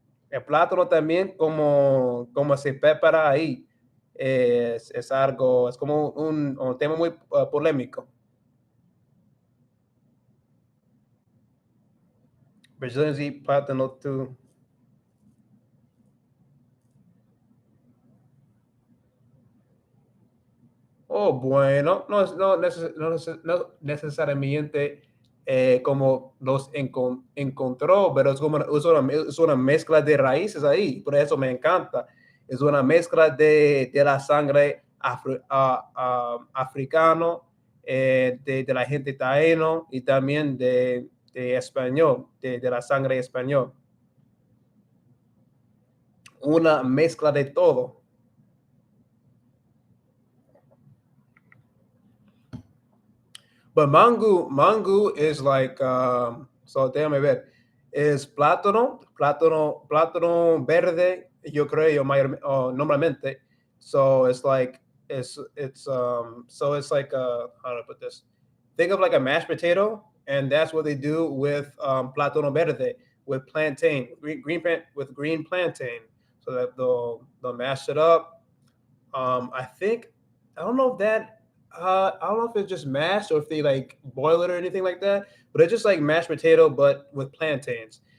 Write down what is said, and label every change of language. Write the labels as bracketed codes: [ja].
[es] El plátano también, como se prepara ahí, es algo, es como un tema muy polémico. [en] Brazilians eat plátano too. [es] Oh, bueno, no necesariamente como los encontró, pero es una mezcla de raíces ahí, por eso me encanta. Es una mezcla de la sangre africano, de la gente taíno y también de español, de la sangre español. Una mezcla de todo. [en] But mango is like so [es] déjame ver. Es plátano verde, yo creo normalmente. [en] So it's like it's like how do I put this? Think of like a mashed potato, and that's what they do with plátano verde, with plantain, with green plantain. So that they'll mash it up. I think I don't know if that I don't know if it's just mashed or if they like boil it or anything like that, but it's just like mashed potato but with plantains.